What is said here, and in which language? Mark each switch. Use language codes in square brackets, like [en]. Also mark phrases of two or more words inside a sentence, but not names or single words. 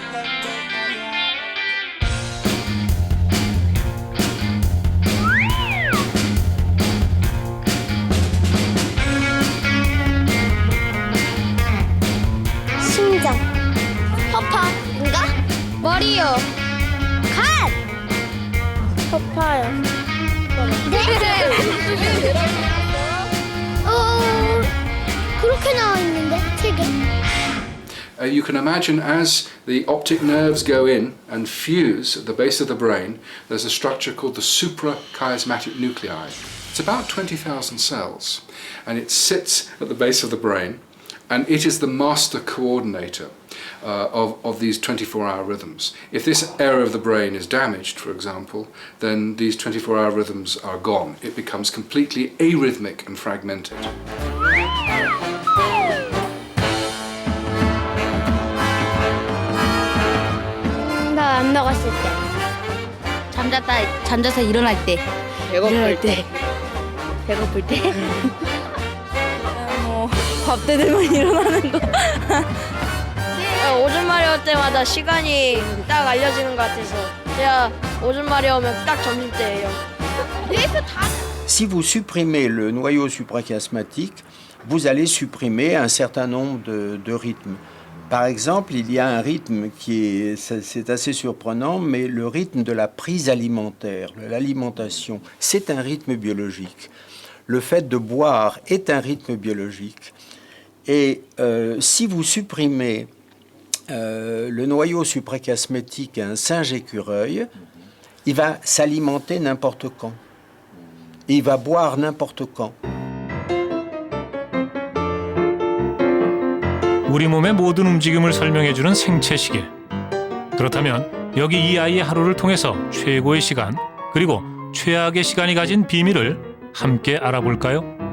[ko] 심장, 허파인가? 머리요. 간! 허파요. 네. 그렇게 나와 있는데 책에. [en] You can imagine as the optic nerves go in and fuse at the base of the brain, there's a structure called the suprachiasmatic nuclei. It's about 20,000 cells, and it sits at the base of the brain, and it is the master coordinator of these 24-hour rhythms. If this area of the brain is damaged, for example, then these 24-hour rhythms are gone. It becomes completely arrhythmic and fragmented. [ko] 나 안 먹었을 때. 잠자서 일어날 때. 배고플 때. 배고플 때. 밥 때 되면 일어나는 거. 오줌 마려울 때마다 시간이 딱 알려지는 것 같아서 제가 오줌 마려우면 딱 점심때예요. [fr] Si vous supprimez le noyau suprachiasmatique, vous allez supprimer un certain nombre de rythmes. Par exemple, il y a un rythme c'est assez surprenant, mais le rythme de la prise alimentaire, de l'alimentation, c'est un rythme biologique. Le fait de boire est un rythme biologique. Et si vous supprimez le noyau suprachiasmatique à un singe écureuil, il va s'alimenter n'importe quand. Et il va boire n'importe quand. [ko] 우리 몸의 모든 움직임을 설명해주는 생체시계. 그렇다면 여기 이 아이의 하루를 통해서 최고의 시간 그리고 최악의 시간이 가진 비밀을 함께 알아볼까요?